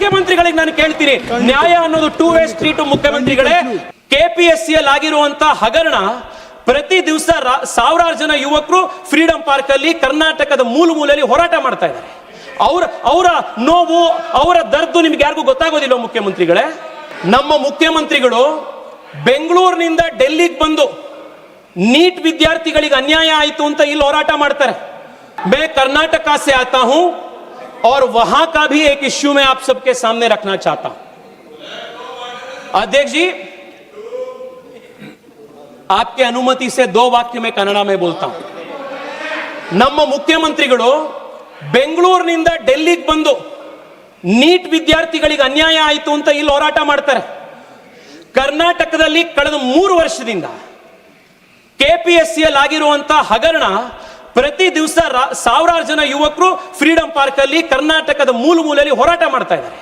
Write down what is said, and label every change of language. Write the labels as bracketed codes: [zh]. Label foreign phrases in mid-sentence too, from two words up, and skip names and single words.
[kn] ಮುಖ್ಯಮಂತ್ರಿಗಳಿಗೆ ನಾನು ಕೇಳ್ತೀನಿ, ನ್ಯಾಯ ಅನ್ನೋದು [en] two way street. [kn] ಮುಖ್ಯಮಂತ್ರಿಗಳೇ, ಕೆಪಿಎಸ್ಸಿಯಲ್ಲಿ ಆಗಿರುವಂತಹ ಹಗರಣ ಪ್ರತಿ ದಿವಸ ಸಾವಿರಾರು ಜನ ಯುವಕರು ಫ್ರೀಡಂ ಪಾರ್ಕ್ ಅಲ್ಲಿ ಕರ್ನಾಟಕದ ಮೂಲೆಯಲ್ಲಿ ಹೋರಾಟ ಮಾಡ್ತಾ ಇದ್ದಾರೆ. ಅವರ ನೋವು, ಅವರ ದರ್ದು ನಿಮ್ಗೆ ಯಾರಿಗೂ ಗೊತ್ತಾಗೋದಿಲ್ಲ. ಮುಖ್ಯಮಂತ್ರಿಗಳೇ, ನಮ್ಮ ಮುಖ್ಯಮಂತ್ರಿಗಳು ಬೆಂಗಳೂರಿನಿಂದ ಡೆಲ್ಲಿಗೆ ಬಂದು ನೀಟ್ ವಿದ್ಯಾರ್ಥಿಗಳಿಗೆ ಅನ್ಯಾಯ ಆಯಿತು ಅಂತ ಇಲ್ಲಿ ಹೋರಾಟ ಮಾಡ್ತಾರೆ. [hi] मैं कर्नाटका से आता हूं और वहां का भी एक इश्यू मैं आप सबके सामने रखना चाहता हूं. अध्यक्ष जी, आपके अनुमति से 2 वाक्य मैं कन्नड़ में बोलता हूं. [kn] ನಮ್ಮ ಮುಖ್ಯಮಂತ್ರಿಗಳು ಬೆಂಗಳೂರಿನಿಂದ ಡೆಲ್ಲಿಗೆ ಬಂದು ನೀಟ್ ವಿದ್ಯಾರ್ಥಿಗಳಿಗೆ ಅನ್ಯಾಯ ಆಯಿತು ಅಂತ ಇಲ್ಲಿ ಹೋರಾಟ ಮಾಡ್ತಾರೆ. ಕರ್ನಾಟಕದಲ್ಲಿ ಕಳೆದ 3 ವರ್ಷದಿಂದ ಕೆಪಿಎಸ್ಸಿಯಲ್ಲಿ ಆಗಿರುವಂತಹ ಹಗರಣ ಪ್ರತಿ ದಿವಸ ಸಾವಿರಾರು ಜನ ಯುವಕರು ಫ್ರೀಡಂ ಪಾರ್ಕ್ ಅಲ್ಲಿ ಕರ್ನಾಟಕದ ಮೂಲೆಯಲ್ಲಿ ಹೋರಾಟ ಮಾಡ್ತಾ ಇದ್ದಾರೆ.